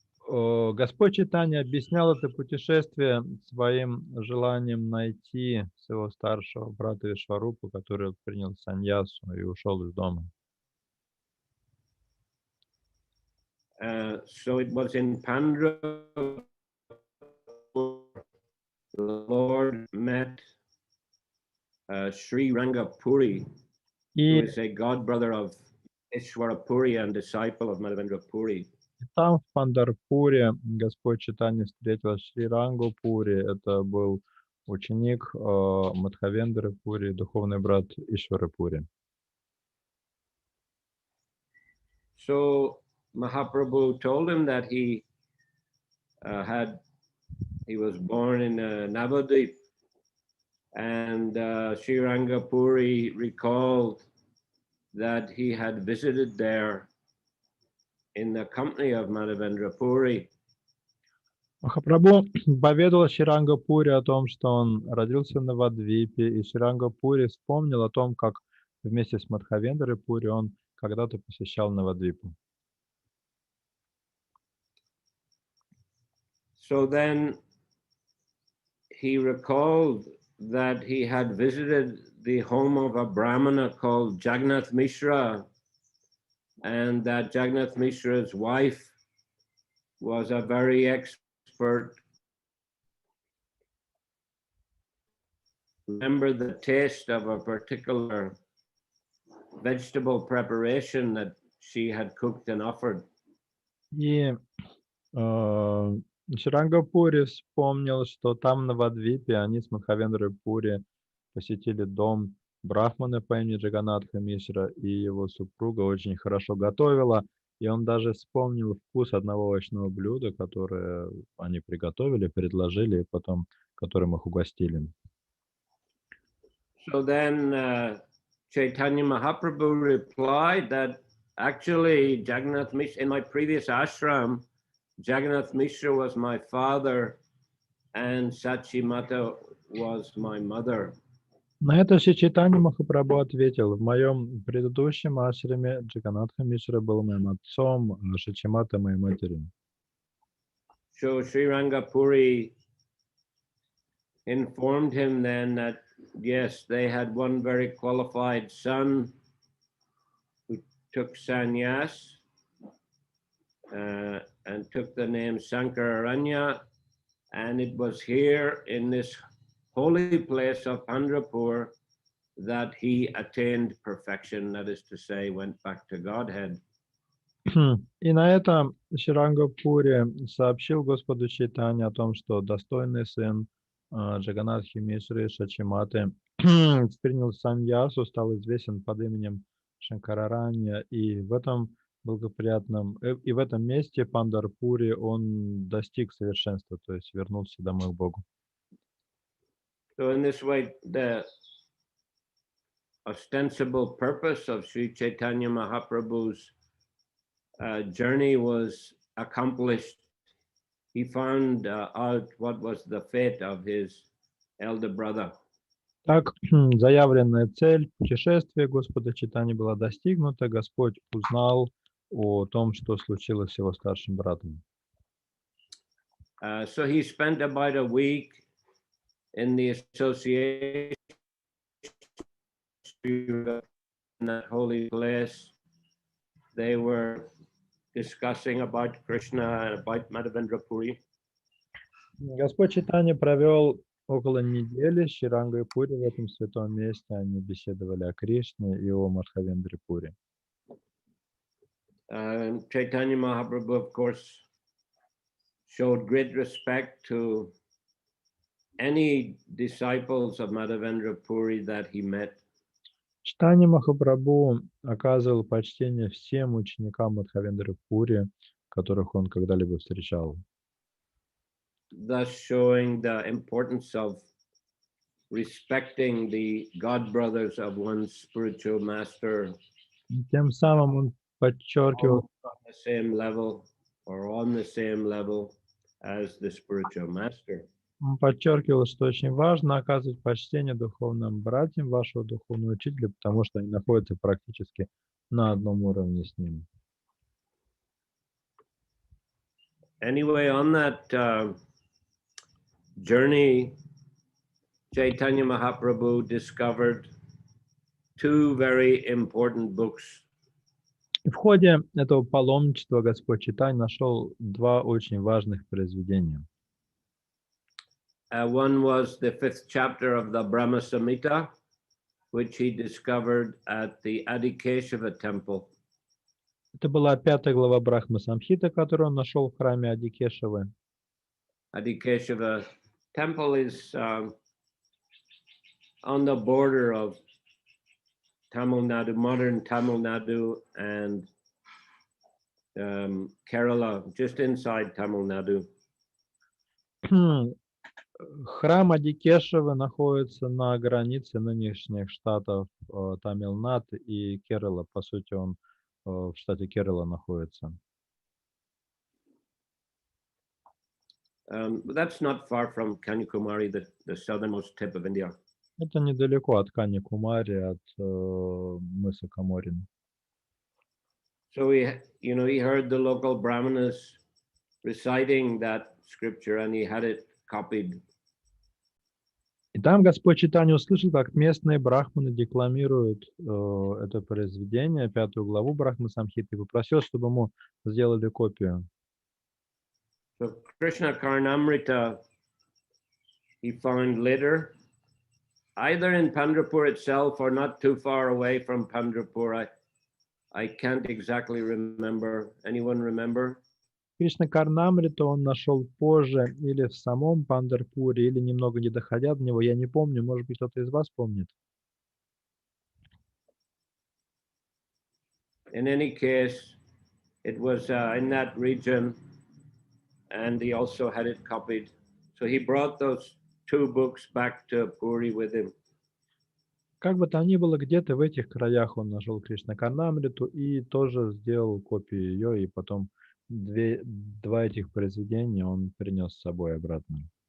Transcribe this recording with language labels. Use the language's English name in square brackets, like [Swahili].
[Russian] Господь Чайтанья объяснял это путешествие своим желанием найти своего старшего брата Вишварупа, который принял саньясу и ушел из дома. [English] So it was in Pandharpur the Lord met Sri Rangapuri, who is a god brother of Ishwarapuri and disciple of Madhavendra Puri. [Russian] Там, в Пандарпуре, Господь Чайтанья встретил Шри Рангу Пури. Это был ученик Мадхавендры Пури, духовный брат Ишвары Пури. [English] So Mahaprabhu told him that he was born in Navadvip, and Sri Rangapuri recalled that he had visited there in the company of Madhavendra Puri. [Russian] Махапрабху поведал Шри Пури о том, что он родился в Навадвипе, и Шри Пури вспомнил о том, как вместе с Мадхавендрой Пури он когда-то посещал Навадвипу. [English] So then he recalled that he had visited the home of a Brahmana called Jagannath Mishra, and that Jagannath Mishra's wife was a very expert. Remember the taste of a particular vegetable preparation that she had cooked and offered. [Russian] И Шри Пури вспомнил, что там на Навадвипе они с Мадхавендрой Пури посетили дом брахмана по имени Джаганатха Мишра, и его супруга очень хорошо готовила, и он даже вспомнил вкус одного овощного блюда, которое они приготовили, предложили, и потом которым их угостили. [English] So then Chaitanya Mahaprabhu replied that actually Jagannath Mishra, in my previous ashram, Jagannath Mishra was my father and Sachimata was my mother. [Russian] На это Шри Чайтанья Махапрабху ответил: в моем предыдущем ашраме Джаганатха Мишра был моим отцом, а Шачимата моей матерью. [English] So Sri Rangapuri informed him then that yes, they had one very qualified son who took sannyas and took the name Sankararanya, and it was here in this holy place of Pandharpur that he attained perfection, that is to say, went back to Godhead. [Russian] И на это Шри Пури сообщил Господу Чайтанье о том, что достойный сын Джаганатхи Мишры Шачиматы принял саньясу, стал известен под именем Шанкараранья, и в этом благоприятном, и в этом месте Пандарпуре он достиг совершенства, то есть вернулся домой к Богу. [English] So in this way, ostensible purpose of Sri Chaitanya Mahaprabhu's journey was accomplished. He found out what was the fate of his elder brother. [Russian] Так, заявленная цель путешествия Господа Чайтаньи была достигнута. Господь узнал о том, что случилось с его старшим братом. [English] So he spent about a week in the association in that holy place. They were discussing about Krishna and about Madhavendra Puri. [Russian] Господь Чайтанья провел около недели с Шрангой Пури в этом святом месте. Они беседовали о Кришне и о Мадхавендре Пури. [English] Chaitanya Mahaprabhu, of course, showed great respect to any disciples of Madhavendra Puri that he met. [Russian] Чайтанья Махапрабху оказывал почтение всем ученикам Мадхавендры Пури, которых он когда-либо встречал. [English] Thus showing the importance of respecting the god brothers of one's spiritual master. [Russian] Тем самым он подчеркивал [English] On the same level or on the same level as the spiritual master. [Russian] Он подчеркивал, что очень важно оказывать почтение духовным братьям вашего духовного учителя, потому что они находятся практически на одном уровне с ним. [English] Anyway, on that journey, Chaitanya Mahaprabhu discovered two very important books. [Russian] И в ходе этого паломничества Господь Чайтанья нашел два очень важных произведения. [English] One was the 5th chapter of the Brahma Samhita, which he discovered at the Adikeshava temple. [Russian] Это была 5 глава Брахма Самхиты, которую он нашел в храме Адикешевы. [English] Adikeshava temple is on the border of Tamil Nadu, modern Tamil Nadu, and Kerala, just inside Tamil Nadu. [Russian] Храм Адикешевы находится на границе нынешних штатов Тамилнад и Керала. По сути, он в штате Керала находится. [English] That's not far from Kanyakumari, the southernmost tip of India. [Russian] Это недалеко от Каньякумари, от мыса Каморин. [English] So he heard the local brahmanas reciting that scripture, and he had it copied. [Russian] И там Господь Чайтанья услышал, как местные брахманы декламируют это произведение, 5 главу Брахма Самхиты, и попросил, чтобы ему сделали копию. [English] So Krishna Karnamrita, he found later, either in Pandharpur itself or not too far away from Pandharpur. I can't exactly remember. Anyone remember? [Russian] Кришна Карнамриту он нашел позже или в самом Пандарпуре, или немного не доходя до него. Я не помню, может быть, кто-то из вас помнит. [English] In any case, it was in that region, and he also had it copied. So he brought those two books back to Puri with him. [Russian] Как бы то ни было, где-то в этих краях он нашел Кришна Карнамриту и тоже сделал копию ее, и потом два этих произведения он принес с собой обратно.